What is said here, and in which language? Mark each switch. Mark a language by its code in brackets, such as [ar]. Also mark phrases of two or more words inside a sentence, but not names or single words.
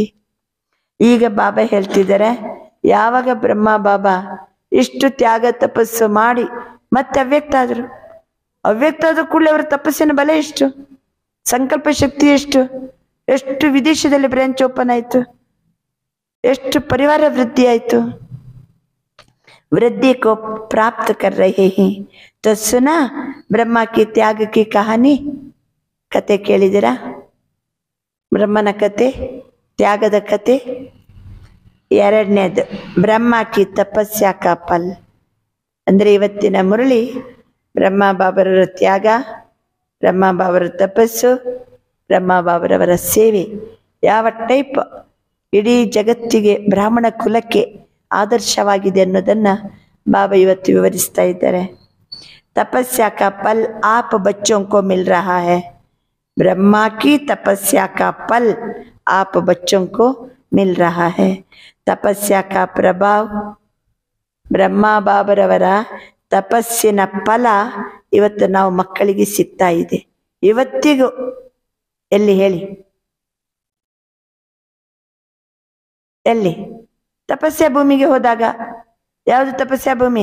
[kn] ಈಗ ಬಾಬಾ ಹೇಳ್ತಿದ್ದಾರೆ, ಯಾವಾಗ ಬ್ರಹ್ಮ ಬಾಬಾ ಇಷ್ಟು ತ್ಯಾಗ ತಪಸ್ಸು ಮಾಡಿ ಮತ್ತೆ ಅವ್ಯಕ್ತ ಆದ್ರು. ಅವ್ಯಕ್ತ ಆದ ಕೂಡಲೇ ಅವರ ತಪಸ್ಸಿನ ಬಲ ಎಷ್ಟು? ಸಂಕಲ್ಪ ಶಕ್ತಿ ಎಷ್ಟು? ಎಷ್ಟು ವಿದೇಶದಲ್ಲಿ [en] branch open [kn] ಆಯ್ತು, ಎಷ್ಟು ಪರಿವಾರ ವೃದ್ಧಿ ಆಯ್ತು. [hi] वृद्धि को प्राप्त कर रहे है. तो सुना ब्रह्मा की त्याग की कहानी. [kn] ಕತೆ ಕೇಳಿದಿರಾ? ಬ್ರಹ್ಮನ ಕತೆ, ತ್ಯಾಗದ ಕತೆ. [hi] ಎರಡನೇದು ब्रह्म की तपस्या का फल. [kn] ಅಂದ್ರೆ ಇವತ್ತಿನ ಮುರಳಿ ಬ್ರಹ್ಮ ಬಾಬರವರ ತ್ಯಾಗ, ಬ್ರಹ್ಮ ಬಾಬರ ತಪಸ್ಸು, ಬ್ರಹ್ಮ ಬಾಬರವರ ಸೇವೆ ಯಾವ ಟೈಪ್ ಇಡೀ ಜಗತ್ತಿಗೆ, ಬ್ರಾಹ್ಮಣ ಕುಲಕ್ಕೆ ಆದರ್ಶವಾಗಿದೆ ಅನ್ನೋದನ್ನ ಬಾಬಾ ಇವತ್ತು ವಿವರಿಸ್ತಾ ಇದ್ದಾರೆ. [hi] तपस्या का फल आप बच्चों को मिल रहा है. ब्रह्मा की तपस्या का फल आप बच्चों को मिल रहा है. तपस्या का प्रभाव, [kn] ಬ್ರಹ್ಮ ಬಾಬರವರ ತಪಸ್ಸಿನ ಫಲ ಇವತ್ತು ನಾವು ಮಕ್ಕಳಿಗೆ ಸಿಗ್ತಾ ಇದೆ. ಇವತ್ತಿಗೂ ಎಲ್ಲಿ ಹೇಳಿ, ಎಲ್ಲಿ? ತಪಸ್ಯಾ ಭೂಮಿಗೆ ಹೋದಾಗ. ಯಾವುದು ತಪಸ್ಯಾ ಭೂಮಿ?